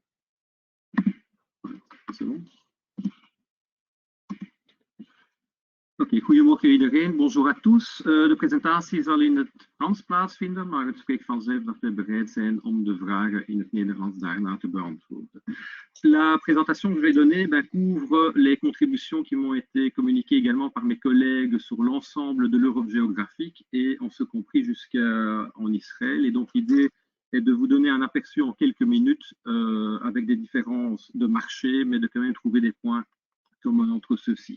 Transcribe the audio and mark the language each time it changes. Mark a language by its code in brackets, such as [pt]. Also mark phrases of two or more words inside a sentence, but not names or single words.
[fr] C'est bon. [nl] Oké, goedemorgen iedereen. [fr] Bonjour à tous. [nl] De presentatie zal in het Frans plaatsvinden, maar het spreekt vanzelf dat we bereid zijn om de vragen in het Nederlands daarna te beantwoorden. [fr] La présentation que je vais donner couvre les contributions qui m'ont été communiquées également par mes collègues sur l'ensemble de l'Europe géographique et en ce compris jusqu'en Israël. Et donc l'idée est de vous donner un aperçu en quelques minutes avec des différences de marché, mais de quand même trouver des points communs entre ceux-ci.